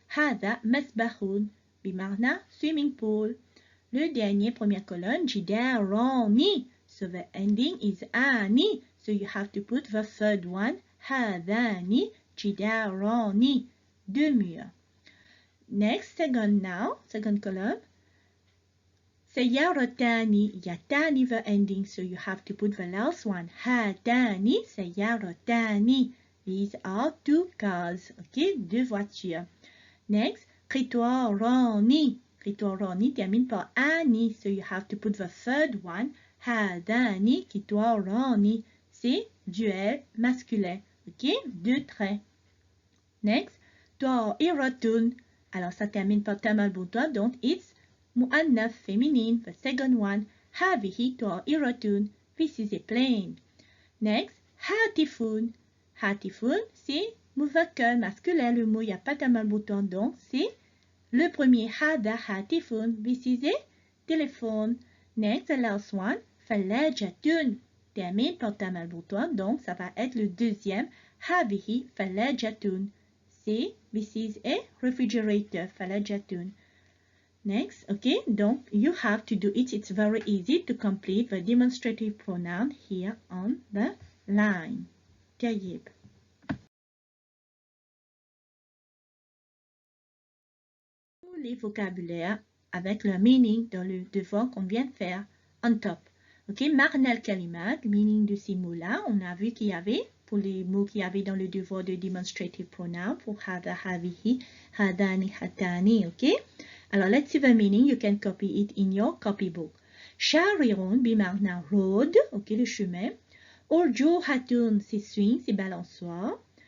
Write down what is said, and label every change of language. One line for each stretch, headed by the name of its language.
Arabic: هذا مسبح بمعنى
English: swimming pool.
French: Le dernier, première colonne, جداران.
English: So the ending is ani. So you have to put the third one.
Arabic: هذان جداران.
French: Deux murs.
English: Next, second column. سيارتان. يتان verb ending, so you have to put the last one.
Arabic: هاتان سيارتان.
English: These are two cars.
French: Okay, deux voitures.
English: Next, قطاران. قطاران termine par ani, so you have to put the third one.
Arabic: هذان قطاران.
French: C'est duel masculin. Ok, deux traits. Next, طائرة. Alors ça termine par ta marbuta, donc
English: it's mu'annaf,
French: féminine.
English: The second one,
Arabic: هذه طائرة.
English: This is a plane.
French: Next, هاتف. هاتف, c'est muzakkar, masculin. Le mot, il n'y a pas ta marbuta, donc c'est le premier.
Arabic: هذا هاتف.
English: This is a téléphone. Next, the last one, ثلاجة.
French: Termine par ta marbuta, donc ça va être le deuxième.
Arabic: هذه ثلاجة.
English: See, this is a refrigerator, ثلاجة. Next, okay, donc you have to do it. It's very easy to complete the demonstrative pronoun here on the line.
Arabic: طيب.
French: Tous les vocabulaires avec leur meaning dans le devoir qu'on vient de faire
English: on top.
French: Ok, معنى الكلمات, meaning de ces mots-là, on a vu qu'il y avait pour les mots qu'il y avait dans le devoir de demonstrative pronoun pour هذا هذه هذان هاتان.
English: Ok,
French: alors
English: let's see the meaning. You can copy it in your copybook.
French: شارع بمعنى road, ok, le chemin. أرجوحة, c'est swing, c'est balançoire.